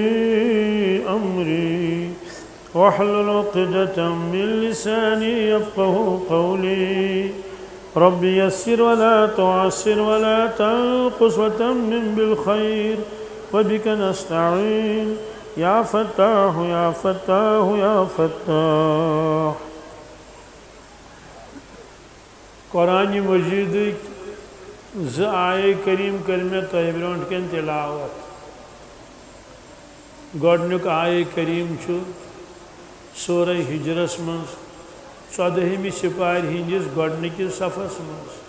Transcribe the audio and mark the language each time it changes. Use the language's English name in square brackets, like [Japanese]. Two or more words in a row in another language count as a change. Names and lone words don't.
[Arabic] أمري واحلل عقدة من لساني يفقه قولي رب يسر ولا تعسر ولا تنقص وتمم بالخير وبك نستعين يا فتاح يا فتاح يا فتاح [Kashmiri] قرآن مجید آیے کریم کرمے تہ برونٹ کن تلاوت گۄڈنیُک آیے کریم چھُ سورہ ہجرس منز 14ہمہِ سپارِ ہندس گۄڈنِکِس صفس منز